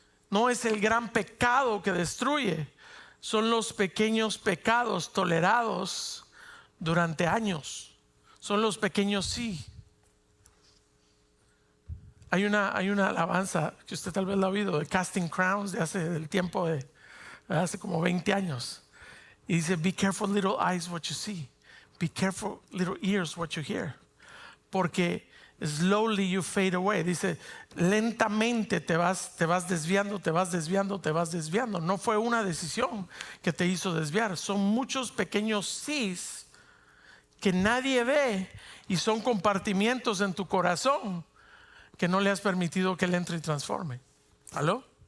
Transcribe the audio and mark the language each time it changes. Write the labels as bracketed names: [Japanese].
[Spanish] No es el gran pecado que destruye, son los pequeños pecados tolerados durante años. Son los pequeños sí. Hay una alabanza que usted tal vez la ha oído, de Casting Crowns, del tiempo de hace como 20 años. Y dice, [English] be careful little eyes what you see. Be careful little ears what you hear. [Spanish] Porque [English] slowly you fade away. [Spanish] Dice, lentamente te vas desviando, te vas desviando, te vas desviando. No fue una decisión que te hizo desviar. Son muchos pequeños sís que nadie ve y son compartimientos en tu corazón que no le has permitido que él entre y transforme. ¿Aló?